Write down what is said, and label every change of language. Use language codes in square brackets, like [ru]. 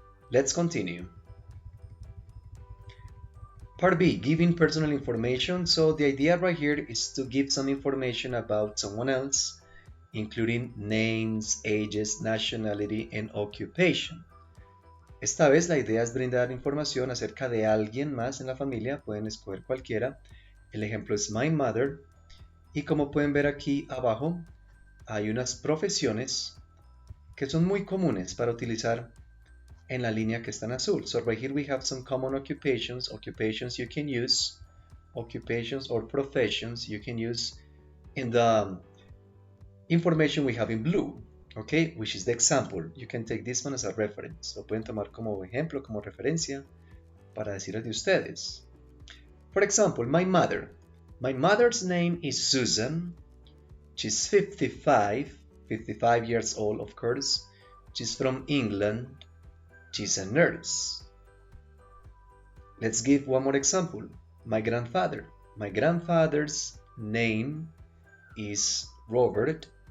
[en] Let's continue. Part B, giving personal information. So the idea right here is to give some information about someone else, including names, ages, nationality, and occupation. [es] Esta vez la idea es brindar información acerca de alguien más en la familia, pueden escoger cualquiera. El ejemplo es my mother, Y como pueden ver aquí abajo, hay unas profesiones que son muy comunes para utilizar en la línea que está en azul. [en] So right here we have some common occupations you can use, occupations or professions you can use in the information we have in blue, okay, which is the example. You can take this one as a reference. [es] Lo pueden tomar como ejemplo, como referencia para decirles de ustedes. [en] For example, my mother. My mother's name is Susan. She's 55 years old, of course. She's from England. She's a nurse. Let's give one more example. My grandfather. My grandfather's name is Robert.